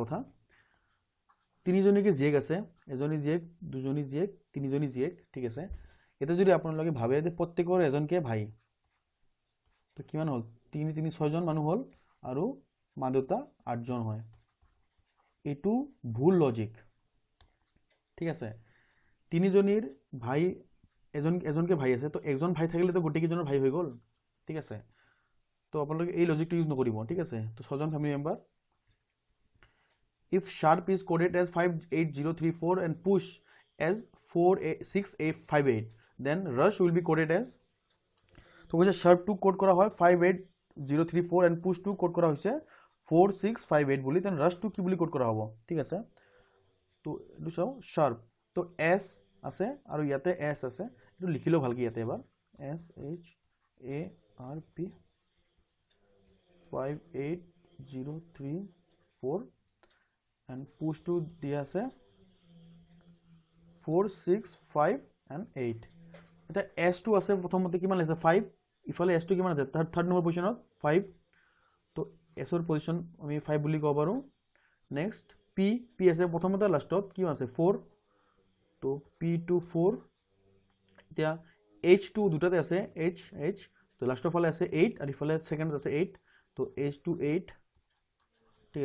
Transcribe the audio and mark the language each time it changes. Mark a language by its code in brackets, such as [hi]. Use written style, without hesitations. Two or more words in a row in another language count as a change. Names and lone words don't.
[as] কথা তিনিজনীকে জিয়েক আছে এজনী জিয়েক দুজনী জিয়েক তিনিজনী জিয়েক ঠিক আছে এটা যদি আপোনালোকে ভাবে যে প্ৰত্যেকৰ এজনকে ভাই তো কিমান হল 3 3 6 জন মানুহ হল আৰু মা দেউতা 8 জন হয় এইটো ভুল [en] logic [as] ঠিক আছে তিনিজনীৰ ভাই এজনকে ভাই আছে তো একজন ভাই থাকিলে তো গোটেই কেইজনৰ ভাই হৈ গ'ল ঠিক আছে তো আপোনালোকে এই লজিকটো [en] use [as] নকৰিব ঠিক আছে তো 6 জন [en] family member if sharp is coded as 58034 and push as 46858 then rush will be coded as [as] তো কৈছে sharp 2 কোড কৰা হয় 58034 [en] and push [as] 2 কোড কৰা হৈছে 4658 বুলি [en] then rush [as] 2 কি বুলি কোড কৰা হ'ব ঠিক আছে তো এটো চাও sharp তো s আছে আৰু ইয়াতে s আছে এটো লিখিলো ভালকৈ ইয়াতে এবাৰ s h a r p 58034 [en] and push [as] to দিয়া আছে 4 6 5 and 8 এটা s2 আছে প্ৰথমতে কিমান আছে 5 ইফালে s2 কিমান আছে [en] third number position [as] 5 তো s ৰ পজিশন আমি 5 বুলি কব পাৰো নেক্সট p আছে প্ৰথমতে লাষ্টত কি আছে 4 তো p2 4 এতিয়া h2 দুটাতে আছে h তো লাষ্টৰ ফালে আছে 8 আৰু ইফালে সেকেন্ড আছে 8 তো h2 8 ঠিক